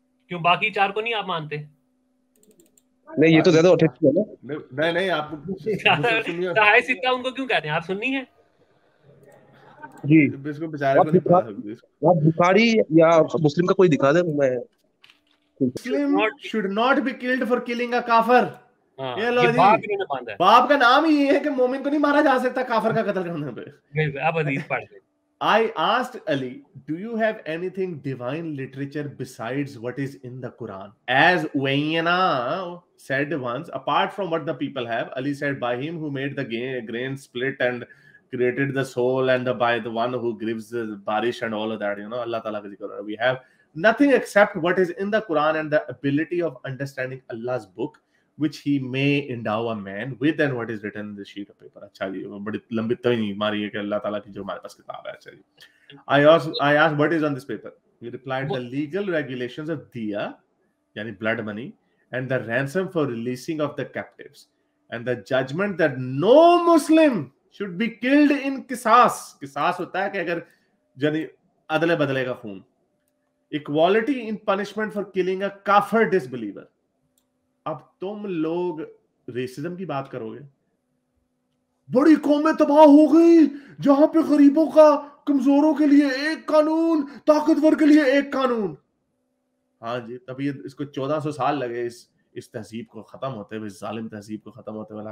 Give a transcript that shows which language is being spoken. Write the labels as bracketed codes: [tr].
[hi] क्यों बाकी 4 को नहीं आप मानते? नहीं ये तो ज्यादा ऑथेंटिक है ना। नहीं आप सहाय सिक्का उनको क्यों कहते हैं? आप सुन्नी है जी, इसको बेचारे को नहीं पता। आप बुखारी या मुस्लिम का कोई दिखा दे। मैं [en] Muslim should not be killed for killing a काफर। [hi] ये लो जी, बाप का नाम ही ये है कि मोमिन को नहीं मारा जा सकता काफर का कत्ल करने पे। अब हदीस पढ़ ले। [en] I asked Ali, do you have anything divine literature besides what is in the Quran? As Uyayna said once, apart from what the people have, Ali said, by him who made the grain split and created the soul, and by the one who gives the barish and all of that, you know, [hi] Allah Ta'ala ka zikr. [en] We have nothing except what is in the Quran and the ability of understanding Allah's book, which he may endow a man with, and what is written in the sheet of paper. [hi] अच्छा जी, बड़ी लंबी तवी मारी है कि अल्लाह ताला की जो हमारे पास किताब है। अच्छा जी, [en] I asked what is on this paper. He replied, the legal regulations of diya, yani blood money, and the ransom for releasing of the captives, and the judgment that no Muslim should be killed in qisas. [hi] Qisas होता है कि अगर यानी अदले बदले का खून. [en] Equality in punishment for killing a kafir disbeliever. [hi] अब तुम लोग रेसिज्म की बात करोगे, बड़ी कौमें तबाह हो गई जहां पे गरीबों का, कमजोरों के लिए एक कानून, ताकतवर के लिए एक कानून। हाँ जी, तब ये इसको 1400 साल लगे इस तहजीब को खत्म होते हुए, इस जालिम तहजीब को खत्म होते हुए।